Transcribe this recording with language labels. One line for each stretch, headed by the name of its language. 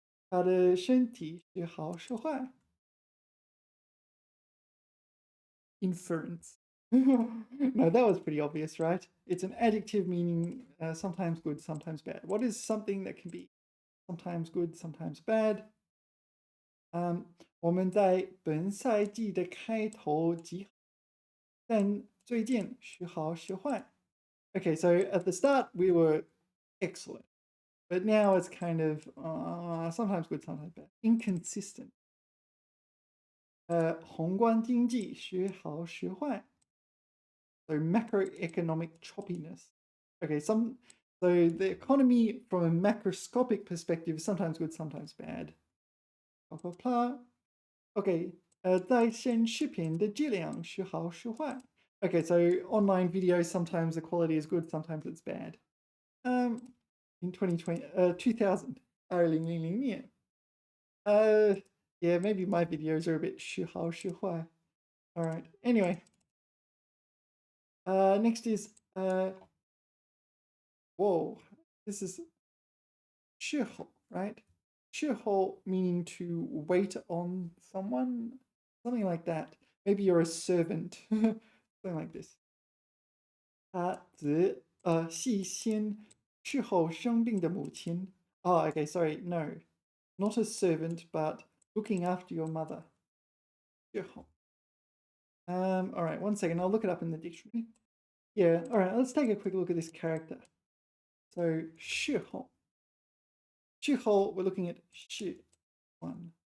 Chinese: 他的身体时好时坏.
English: Inference. No, that was pretty obvious, right? It's an adjective meaning sometimes good, sometimes bad. What is something that can be sometimes good, sometimes bad?
Chinese: 我们在本赛季的开头极好，但最近时好时坏.
English: Okay, so at the start we were excellent, but now it's kind of sometimes good, sometimes bad. Inconsistent.
Chinese: 宏观经济时好时坏.
English: So macroeconomic choppiness. Okay, so the economy from a macroscopic perspective is sometimes good, sometimes bad. Blah blah blah.
Chinese: Okay, 在线视频的质量时好时坏.
English: Okay, so online videos sometimes the quality is good, sometimes it's bad. In 2020, 2000, 2000年. Yeah, maybe my videos are a bit 时好时坏. All right. Anyway, next is whoa, this is 侍候, right? 侍候 meaning to wait on someone, something like that. Maybe you're a servant, something like this.
Chinese: 他只细心侍候生病的母亲.
English: Oh, okay, sorry, no, not a servant, but looking after your mother.
Chinese: 侍候.
English: All right, one second, I'll look it up in the dictionary. Yeah, all right, let's take a quick look at this character. So, 侍候. 侍候, we're looking at 侍 one.